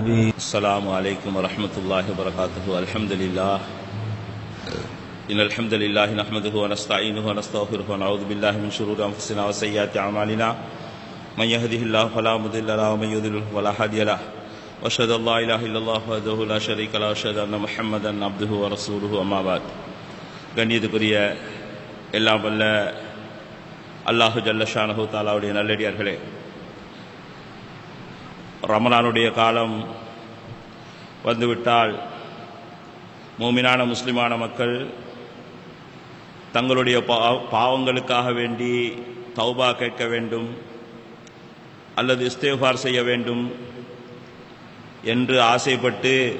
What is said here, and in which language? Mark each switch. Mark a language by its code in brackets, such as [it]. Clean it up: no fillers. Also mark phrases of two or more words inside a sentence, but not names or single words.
[ar] السلام عليكم ورحمة الله وبركاته. الحمد لله إن الحمد لله نحمده ونستعينه ونستغفره ونعوذ بالله من شرور أنفسنا وسيئات أعمالنا من يهده الله فلا مضل له ومن يضلل فلا هادي له وأشهد أن لا إله إلا الله وحده لا شريك له وأشهد أن محمدا عبده ورسوله أما بعد. [ta] கண்ணியத்துக்குரிய எல்லாம் வல்ல [ar] الله جل شأنه [ta] தஆலாவுடைய நல்லடியார்களே, ரமலானுடைய காலம் வந்துவிட்டால் மூமினான முஸ்லிமான மக்கள் தங்களுடைய பாவங்களுக்காக வேண்டி தௌபா கேட்க வேண்டும் அல்லது இஸ்திக்ஃபார் செய்ய வேண்டும் என்று ஆசைப்பட்டு